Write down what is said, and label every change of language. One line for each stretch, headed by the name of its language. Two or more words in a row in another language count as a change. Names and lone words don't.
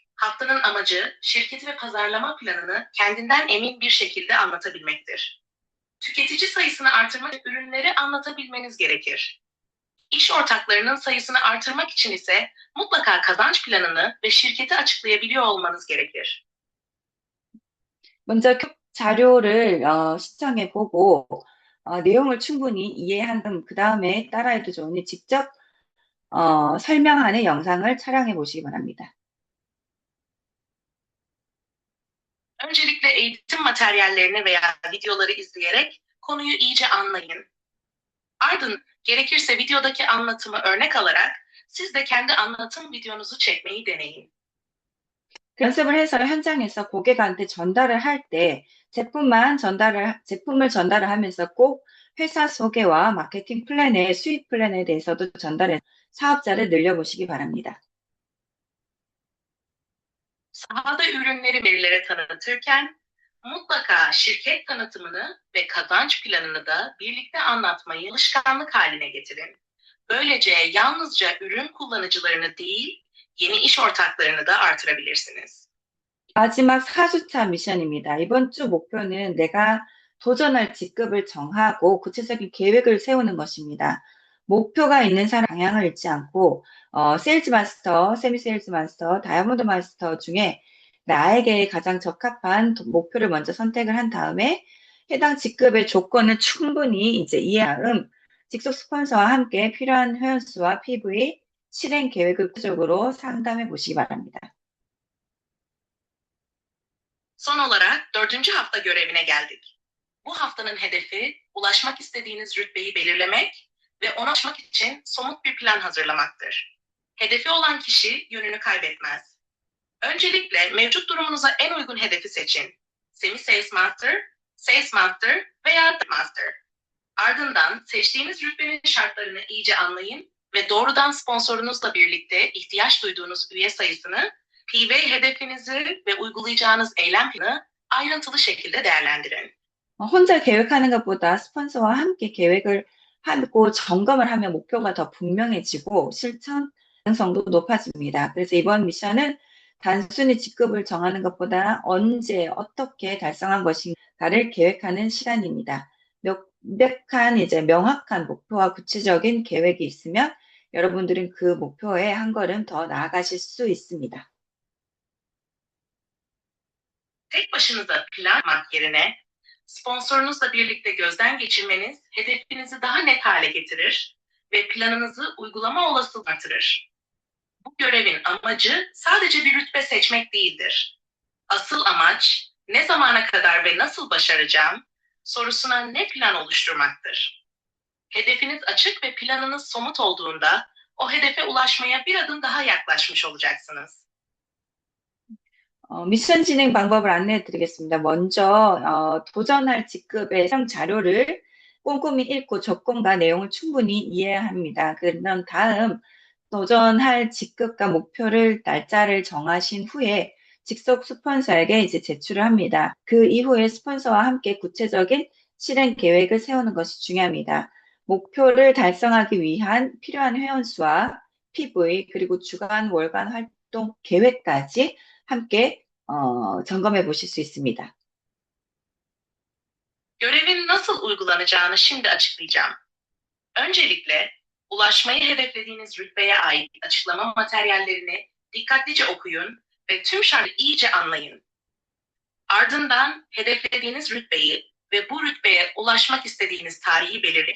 Turkish: Haftanın amacı şirketi ve pazarlama planını kendinden emin bir şekilde anlatabilmektir. Tüketici sayısını artırmak için ürünleri anlatabilmeniz gerekir. İş ortaklarının sayısını artırmak için ise mutlaka kazanç planını ve şirketi açıklayabiliyor olmanız gerekir.
Korean: 먼저 자료를 시청해 보고 내용을 충분히 이해한 그 다음에 따라해도 좋으니 직접 설명하는 영상을 촬영해 보시기 바랍니다.
Turkish: Öncelikle eğitim materyallerini veya videoları izleyerek konuyu iyice anlayın. Ardından gerekirse videodaki anlatımı örnek alarak siz de kendi anlatım videonuzu çekmeyi deneyin.
Korean: 연습을 해서 현장에서 고객한테 전달을 할 때 제품을 전달을 하면서 꼭 회사 소개와 마케팅 플랜의 수익 플랜에 대해서도 전달해 사업자를 늘려보시기 바랍니다.
Turkish: Sahada ürünleri verilere tanıtırken mutlaka şirket tanıtımını ve kazanç planını da birlikte anlatmayı alışkanlık haline getirin. Böylece yalnızca ürün kullanıcılarını değil, yeni iş ortaklarını da artırabilirsiniz.
Korean: 마지막 4주차 미션입니다. 이번 주 목표는 내가 도전할 직급을 정하고 구체적인 계획을 세우는 것입니다. 목표가 있는 사람 방향을 잃지 않고 세일즈 마스터, 세미 세일즈 마스터, 다이아몬드 마스터 중에 나에게 가장 적합한 목표를 먼저 선택을 한 다음에 해당 직급의 조건을 충분히 이제 이해한 다음 직속 스폰서와 함께 필요한 회원수와 PV, 실행 계획을 구체적으로 상담해 보시기 바랍니다.
Turkish: Son olarak 4. hafta görevine geldik. Bu haftanın hedefi ulaşmak istediğiniz rütbeyi belirlemek ve ona ulaşmak için somut bir plan hazırlamaktır. Hedefi olan kişi yönünü kaybetmez. Öncelikle mevcut durumunuza en uygun hedefi seçin. Semi Sales Master, Sales Master veya Master. Ardından seçtiğiniz rütbenin şartlarını iyice anlayın ve doğrudan sponsorunuzla birlikte ihtiyaç duyduğunuz üye sayısını, PV hedefinizi ve uygulayacağınız eylem planını ayrıntılı şekilde değerlendirin.
Korean: 혼자 계획하는 것보다 스폰서와 함께 계획을 하고 점검을 하면 목표가 더 분명해지고 실천 가능성도 높아집니다. 그래서 이번 미션은 단순히 직급을 정하는 것보다 언제 어떻게 달성한 것인가를 계획하는 시간입니다. 명확한 목표와 구체적인 계획이 있으면 여러분들은 그 목표에 한 걸음 더 나아가실 수 있습니다.
Turkish: Tek başınıza plan yapmak yerine sponsorunuzla birlikte gözden geçirmeniz hedefinizi daha net hale getirir ve planınızı uygulama olasılığını artırır. Bu görevin amacı sadece bir rütbe seçmek değildir. Asıl amaç ne zamana kadar ve nasıl başaracağım sorusuna ne plan oluşturmaktır. Hedefiniz açık ve planınız somut olduğunda o hedefe ulaşmaya bir adım daha yaklaşmış olacaksınız.
Korean: 미션 진행 방법을 안내해 드리겠습니다. 먼저 도전할 직급의 사용 자료를 꼼꼼히 읽고 조건과 내용을 충분히 이해해야 합니다. 그런 다음 도전할 직급과 목표를 날짜를 정하신 후에 직속 스폰서에게 이제 제출을 합니다. 그 이후에 스폰서와 함께 구체적인 실행 계획을 세우는 것이 중요합니다. 목표를 달성하기 위한 필요한 회원수와 PV 그리고 주간, 월간 활동 계획까지 함께 점검해 보실 수 있습니다.
Turkish: Görevin nasıl uygulanacağını şimdi açıklayacağım. Öncelikle ulaşmayı hedeflediğiniz rütbeye ait açıklama materyallerini dikkatlice okuyun ve tüm şartları iyice anlayın. Ardından hedeflediğiniz rütbeyi ve bu rütbeye ulaşmak istediğiniz tarihi belirleyin.